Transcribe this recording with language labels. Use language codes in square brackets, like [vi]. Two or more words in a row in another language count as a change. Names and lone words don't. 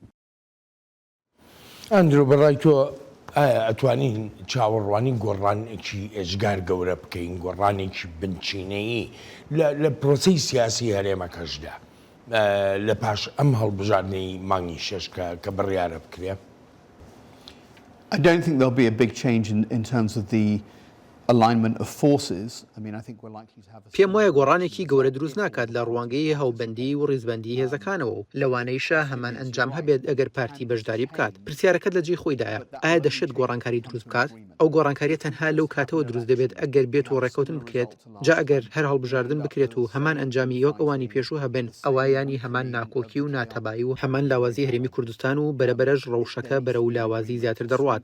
[ckb] ئەندرۆ بەڕای تۆ ئەتوانین چاوەڕوانی گۆڕانێکی ئێجگار گەورە بکەین گۆڕانێکی بنچینەیی لە پرۆسی سیاسی هەرێمەکەشدا لە پاش ئەم هەڵبژاردنەی مانگی شەش کە بڕیارە بکرێ؟ [en] I don't think there'll be a big change in terms of the alignment of forces. I mean, I think we're likely to have a... [ckb] پێم وایە گۆڕانێکی گەورە دروست ناکات لە ڕوانگەی هەوبەندی و ڕیزبەندی هێزەکانەوە و لەوانەیشە هەمان ئەنجام هەبێت ئەگەر پارتی بەشداری بکات. پرسیارەکەت لە جێ خۆیدایە ئایا دەشێت گۆڕانکاری دروست بکات؟ ئەو گۆڕانکاریە تەنها لەو کاتەوە دروست دەبێت ئەگەر بێت و ڕێکەوتن بکرێت جا ئەگەر هەر هەڵبژاردن بکرێت و هەمان ئەنجامی یەک ئەوانی پێشوو هەبن ئەوایانی هەمان ناکۆکی و ناتەبایی و هەمان لاوازی هەرێمی کوردستان و بەرەبەرەش ڕەوشەکە بەرەو لاوازی زیاتر دەڕوات.